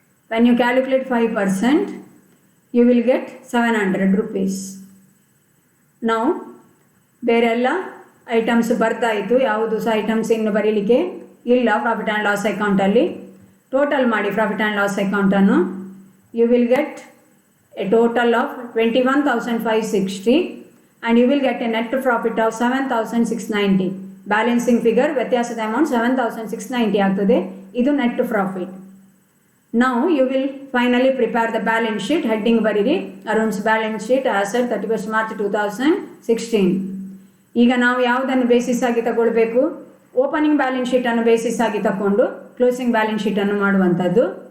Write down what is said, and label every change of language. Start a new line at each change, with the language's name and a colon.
English: When you calculate 5%, you will get 700 rupees.
Kannada: ನಾವು ಬೇರೆಲ್ಲ items ಬರ್ತಾಯಿತ್ತು. ಯಾವುದು ಸಹ ಐಟಮ್ಸ್ ಇನ್ನು ಬರೀಲಿಕ್ಕೆ ಇಲ್ಲ ಪ್ರಾಫಿಟ್ ಆ್ಯಂಡ್ ಲಾಸ್ ಅಕೌಂಟಲ್ಲಿ. ಟೋಟಲ್ ಮಾಡಿ ಪ್ರಾಫಿಟ್ ಆ್ಯಂಡ್ ಲಾಸ್ ಅಕೌಂಟನ್ನು.
English: You will get a total of 21,560 and you will get a net profit of 7,690.
Kannada: Balancing figure ವ್ಯತ್ಯಾಸದ ಅಮೌಂಟ್ 7,690 ಆಗ್ತದೆ. ಇದು ನೆಟ್ ಪ್ರಾಫಿಟ್.
English: ನಾವು you will finally prepare the balance sheet. Heading ಬರೀರಿ Arun's balance sheet as at 31st March 2016.
Kannada: ಈಗ ನಾವು ಯಾವುದನ್ನು basis ಆಗಿ ತಗೊಳ್ಬೇಕು? ಓಪನಿಂಗ್ ಬ್ಯಾಲೆನ್ಸ್ ಶೀಟನ್ನು ಬೇಸಿಸ್ ಆಗಿ ತಗೊಂಡು ಕ್ಲೋಸಿಂಗ್ ಬ್ಯಾಲೆನ್ಸ್ ಶೀಟನ್ನು ಮಾಡುವಂಥದ್ದು.